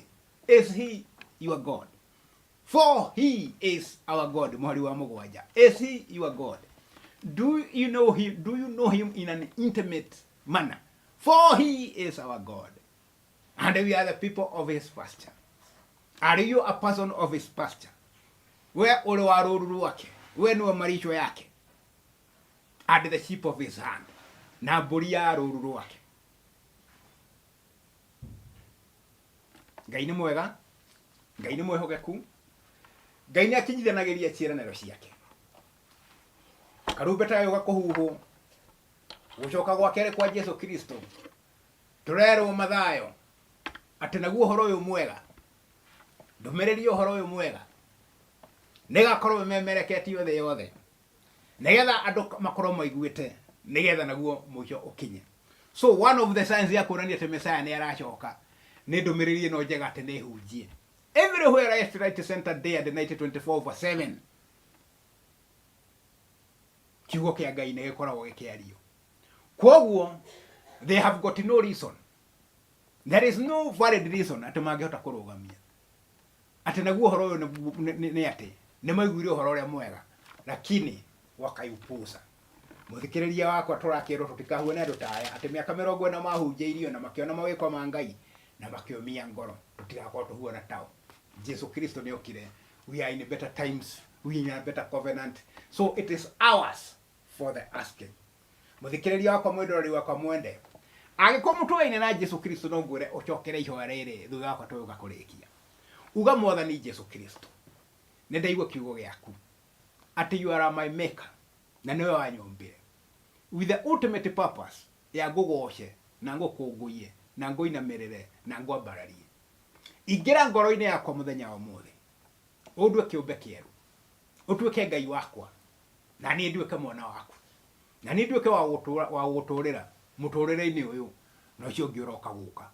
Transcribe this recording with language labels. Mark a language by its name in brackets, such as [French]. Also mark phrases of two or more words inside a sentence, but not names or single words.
[English] Is he your God? For he is our God. Is he your God? Do you know him? Do you know him in an intimate manner? For he is our God. And we are the people of his pasture. Are you a person of his pasture? [Swahili] Where ule waruru wake? Where ni malisho yake? [English] And the sheep of his hand. [Kikuyu] Na mbũri ya rũũru rwake. Ngai nĩ mwega. Ngai nĩ mwĩhokeku. Ngai nĩ akinyithanagĩria ciĩranĩro ciake. Karumbeta yo gakũhuhwo. Gũcoka gwake kwa Jesũ Kristo. Tũrerwo mathayo. Atĩ naguo ũhoro ũyũ mwega. Ndũmĩrĩri ũhoro ũyũ mwega negakorwo memereketio the yothe negetha andu makorwo maiguite negetha naguo muico ukinye. [English] So one of the signs [Kikuyu] ya kuonania ati Messiah ni aracoka ni ndumiriri ino njega ati ni hunjie [English] everywhere I right center day the night 24/7 [Kikuyu] kiugo kia Ngai ni gikoragwo gikiario. Kwoguo [English] they have got no reason, there is no valid reason [Kikuyu] ati mangihota kurugamia ati naguo horo uyu ni ati ni maiguire horo uria mwega lakini wakaiupuza. Muthikiriria wakwa turakirwo tutikahue na ndutaya ati miaka 40 mahunjeirio na makiona mawiko ma Ngai na makiomia ngoro tutigakorwo tuhuana tao. Jesu Kristo ni okire. [English] We are in better times, we are in a better covenant, so it is ours for the asking. [Kikuyu] Muthikiriria wakwa mwendoreri wakwa mwende agiko mutuaine na Jesu Kristo no ngure ucokere ihoya riri thutha wakwa tuga kurikia uga mwathani Jesu Kristo ni ndaigua kiugo giaku ati [English] you are my maker [Kikuyu] na niwe wanyombire [English] with the ultimate purpose [Kikuyu] ya ngugoshe na ngukunguye na nguinamirire na ngwambararie. Ingira ngoro-ini yakwa muthenya wa muthi undue kiumbe kieru utuike Ngai wakwa na ni nduike mwana waku na ni nduike wa guturira muturire-ini uyu no cio ngiuroka guka.